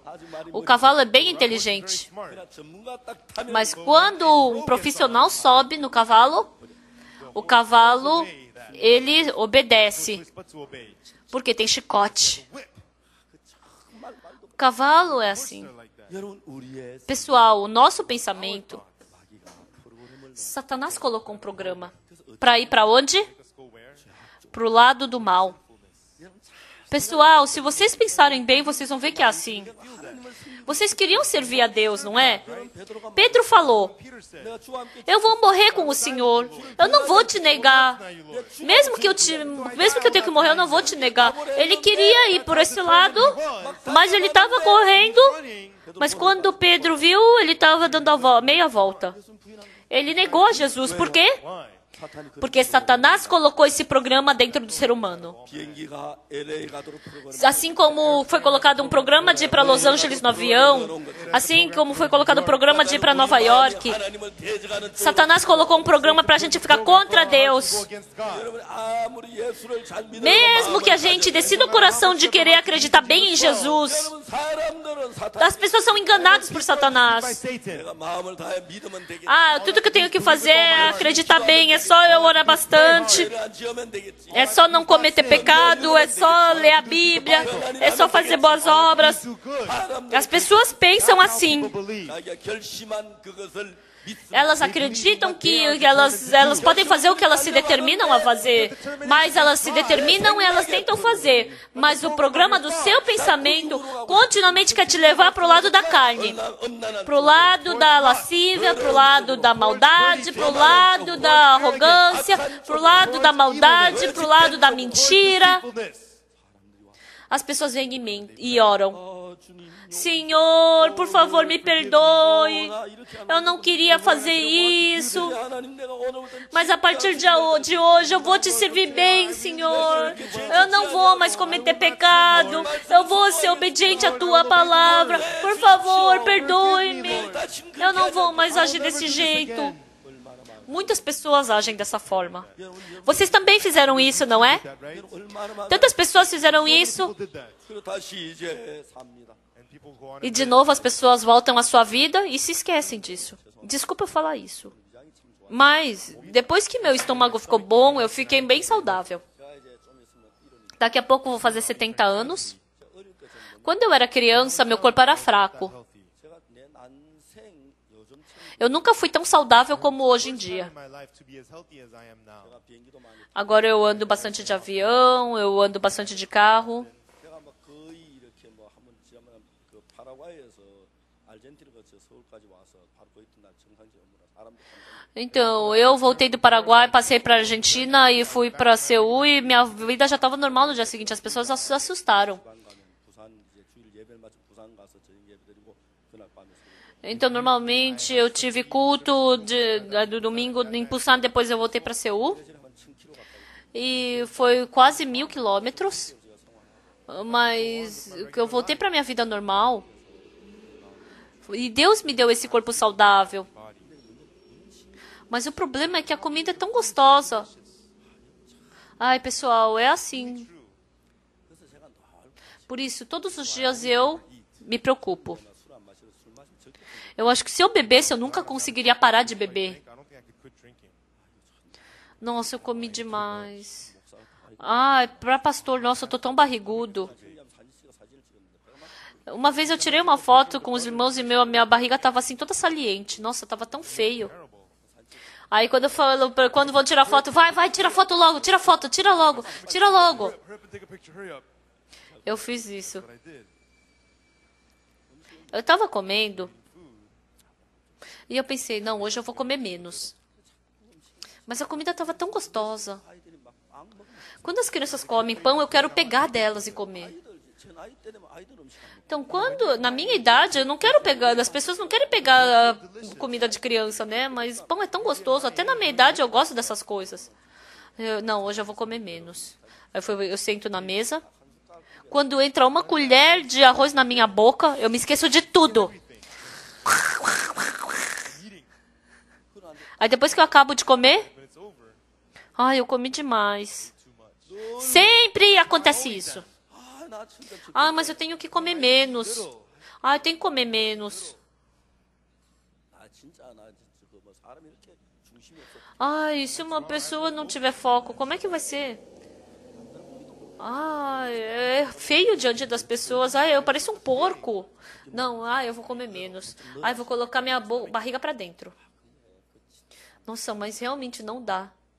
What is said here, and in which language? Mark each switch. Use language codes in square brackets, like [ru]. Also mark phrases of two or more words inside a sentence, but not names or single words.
[pt] O cavalo é bem inteligente. Mas quando um profissional sobe no cavalo, o cavalo, ele obedece. Porque tem chicote. O cavalo é assim. [ko] 여러분 우리의 [pt] Pessoal, o nosso pensamento, [ko] 마귀가 프로그램을 [pt] Satanás colocou um programa para ir para onde? [en] Let's go where? [pt] Para o lado do mal. Pessoal, se vocês pensarem bem, vocês vão ver que é assim. Vocês queriam servir a Deus, não é? [ko] 베드로가 [pt] Pedro falou: [en] Peter said, [ko] 내가 주와 함께 [pt] eu vou morrer com o Senhor. Eu não vou te negar. [en] "Now you, Lord." [pt] Mesmo que eu tenha que morrer, eu não vou te negar. Ele queria ir por esse lado, mas ele estava correndo. [en] Running. [pt] Mas quando Pedro viu, ele estava dando a meia volta. Ele negou a Jesus. Por quê? [en] Why? [ko] 사탄이 그 [pt] Porque Satanás colocou esse programa dentro do ser humano. [ko] 비행기가 LA 가도록 프로그램 [pt] Assim como foi colocado um programa de ir para Los Angeles no avião, assim como foi colocado um programa de ir para Nova York, [ko] 하나님을 대적하는 [pt] Satanás colocou um programa para a gente ficar contra [en] Go [pt] Deus. [en] against God. [ko] 여러분 아무리 예수를 잘 믿는 [pt] Mesmo que a gente decida no coração de querer acreditar bem em Jesus, [ko] 여러분 사람들은 사탄 [pt] as pessoas são enganadas por [en] By [pt] Satanás. [en] Satan. [ko] 내가 마음을 다해 믿으면 되겠지. [pt] Ah, tudo que eu tenho que fazer é acreditar bem, é só eu orar bastante, [ko] 죄를 안 지으면 되겠지. [pt] é só não cometer pecado, é só ler a Bíblia, é só fazer boas obras. [en] Do good. [pt] As pessoas pensam assim. [en] People believe. [ko] 자기가 결심한 그것을 믿습니다. [pt] Elas acreditam que elas podem fazer o que elas se determinam a fazer, mas elas se determinam e elas tentam fazer. Mas o programa do seu pensamento continuamente quer te levar para o lado da carne, para o lado da lascívia, para o lado da maldade, para o lado da arrogância, para o lado da maldade, para o lado da mentira. [en] People this. [pt] As pessoas vêm em mim e oram: [ko] 어, 주님, [pt] Senhor, por favor, me perdoe. Eu não queria fazer isso. [ko] 하나님 내가 오늘부터 [pt] Mas a partir de hoje eu vou te servir bem, Senhor. Eu não vou mais cometer pecado. Eu vou ser obediente à tua palavra. Por favor, perdoe-me. Eu não vou mais agir desse jeito. Muitas pessoas agem dessa forma. Vocês também fizeram isso, não é? [en] That right? [ko] 얼마나 많은 [pt] Tantas pessoas fizeram isso. [en] People did that. [ko] 그리고 다시 이제 삽니다. [en] And people go on [pt] E [en] and [pt] de novo as pessoas voltam à sua vida e se esquecem disso. Desculpa eu falar isso. Mas depois que meu estômago ficou bom, eu fiquei bem saudável. [ko] 제가 이제 좀 있으면 이런 [pt] Daqui a pouco eu vou fazer 70 anos. Quando eu era criança, meu corpo era fraco. [ko] 제가 내 난생 요즘 [pt] Eu nunca fui tão saudável como hoje em dia. [en] in my life to be as healthy as I am now. [ko] 제가 비행기도 많이 [pt] Agora eu ando bastante de avião, eu ando bastante de carro. [ko] 제가 막 거의 이렇게 뭐 한번 지나면 그 파라과이에서 아르헨티나 거쳐 서울까지 와서 바로 그 이튿날 정상지 업무라 사람들 감사합니다. [pt] Então, eu voltei do Paraguai, passei para a Argentina e fui para Seul e minha vida já estava normal no dia seguinte. As pessoas se assustaram. [ko] 부산 가면 부산 이제 주일 예배를 마치고 부산 가서 저녁 예배 드리고 그날 밤에 서울. [pt] Então, normalmente eu tive culto do domingo em Busan, depois eu voltei para Seul. [ko] 한 1000km 가까이 [pt] E foi quase 1000 quilômetros. Mas eu voltei para minha vida normal. E Deus me deu esse corpo saudável. Mas o problema é que a comida é tão gostosa. Ai, pessoal, é assim. Por isso, todos os dias eu me preocupo. [ko] 술안 마시고 술 마시면 절대 [pt] Eu acho que se eu bebesse, eu nunca conseguiria parar de beber. [en] I don't think I could quit drinking. [pt] Nossa, eu comi demais. Ai, para pastor, nossa, eu tô tão barrigudo. Uma vez eu tirei uma foto com os irmãos e minha barriga estava assim toda saliente. Nossa, estava tão feio. Aí quando eu falo, quando vão tirar foto, vai, tira foto logo, tira foto, tira logo, tira logo. [en] Hurry up and take a picture. Hurry up. [pt] Eu fiz isso. [en] But I did. [pt] Eu estava comendo e eu pensei, não, hoje eu vou comer menos. Mas a comida estava tão gostosa. Quando as crianças comem pão, eu quero pegar delas e comer. [ko] 제 나이 때 되면 아이들 음식 안 먹고 [pt] Então, na minha idade, eu não quero pegar, as pessoas não querem pegar comida de criança, né? Mas pão é tão gostoso, até na minha idade eu gosto dessas coisas. Não, hoje eu vou comer menos. Aí eu sento na mesa. Quando entra uma colher de arroz na minha boca, eu me esqueço de tudo. Aí depois que eu acabo de comer, [en] When it's over, [pt] ai, eu comi demais. [en] too much. [pt] Sempre acontece isso. [ko] 나 진짜 [pt] Ah, mas eu tenho que comer menos. Ah, eu tenho que comer menos. [ko] 나 진짜 나 진짜 그뭐 사람이 이렇게 중심이 없어. [pt] Ai, se uma pessoa não tiver foco, como é que vai ser? É feio diante das pessoas. Eu pareço um porco. Não, eu vou comer menos. Eu vou colocar minha barriga para dentro. Nossa, mas realmente não dá.